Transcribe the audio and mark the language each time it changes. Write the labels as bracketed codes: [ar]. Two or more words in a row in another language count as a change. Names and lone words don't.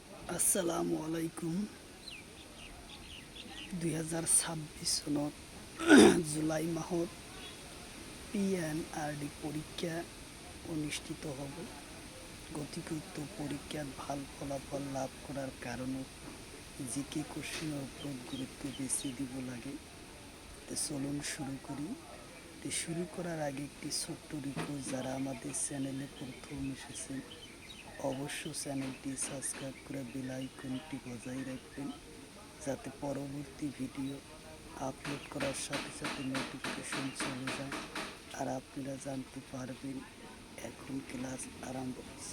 [as] আসসালামু আলাইকুম। 2026 চনত জুলাই মাহত PNRD পৰীক্ষা অনুষ্ঠিত হ'ব। গতিকে পৰীক্ষাত ভাল ফলাফল লাভ কৰাৰ কাৰণত [en] GK question [as] ওপৰত গুরুত্ব বেশি দিব লাগে। [bn] চলুন শুরু করি। শুরু করার আগে একটি ছোট্ট রিকোয়েস্ট, যারা আমাদের চ্যানেলে প্রথম এসেছেন অবশ্য [en] channel subscribe [bn] করে [en] bell icon [bn] বজায় রাখবেন, যাতে পরবর্তী [en] video upload [bn] করার সাথে সাথে নোটিফিকেশন চলে যায় আর আপনারা জানতে পারবেন এখন ক্লাস আরম্ভ হয়েছে।